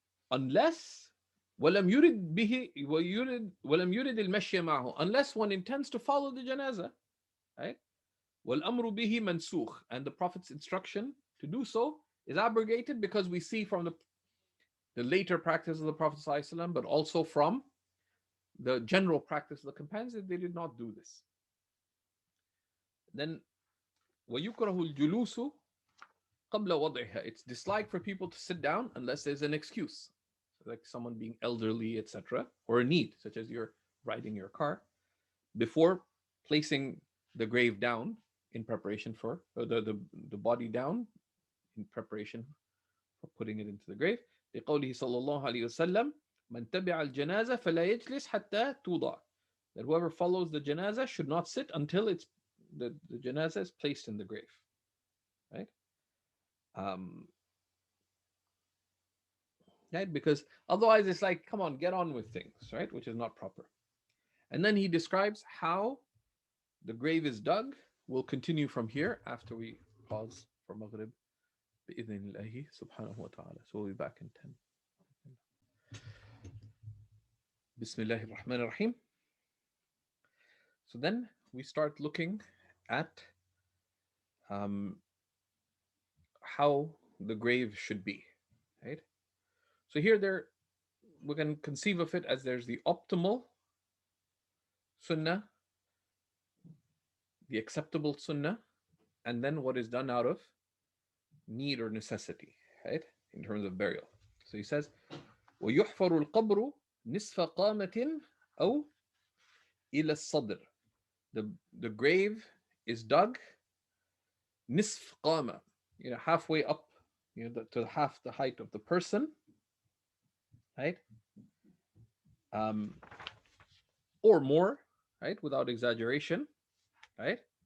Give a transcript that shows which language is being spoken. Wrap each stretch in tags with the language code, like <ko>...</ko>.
<en>Unless ولم يرد به ولم يرد المشي معه, unless one intends to follow the janaza, right? والأمر به منسوخ, and the Prophet's instruction to do so is abrogated, because we see from the later practice of the Prophet ﷺ, but also from the general practice of the companions, that they did not do this.</en> <ar>Then ويكره الجلوس قبل وضعها.</ar> <en>It's disliked for people to sit down unless there's an excuse, like someone being elderly, etc., or a need, such as you're riding your car, before placing the grave down in preparation for the body down in preparation for putting it into the grave.</en> <ar>لقوله صلى الله عليه وسلم من تبع الجنازة فلا يجلس حتى توضع.</ar> <en>That whoever follows the janaza should not sit until the janaza is placed in the grave. Right? Right? Because otherwise it's like, come on, get on with things, right? Which is not proper. And then he describes how the grave is dug. We'll continue from here after we pause for Maghrib. بإذن الله سبحانه وتعالى. So we'll be back in 10.</en> <ar>بسم الله الرحمن الرحيم.</ar> <en>So then we start looking at how the grave should be, right? So here we can conceive of it as there's the optimal sunnah, the acceptable sunnah, and then what is done out of need or necessity, right? In terms of burial.</en> <ar>So he says, وَيُحْفَرُ الْقَبْرُ نِصْفَ قَامَةٍ أو إلى الصدر</ar> <en>the grave is dug nisf qama, halfway up, to half the height of the person, right? Um, or more, right? Without exaggeration, right?</en>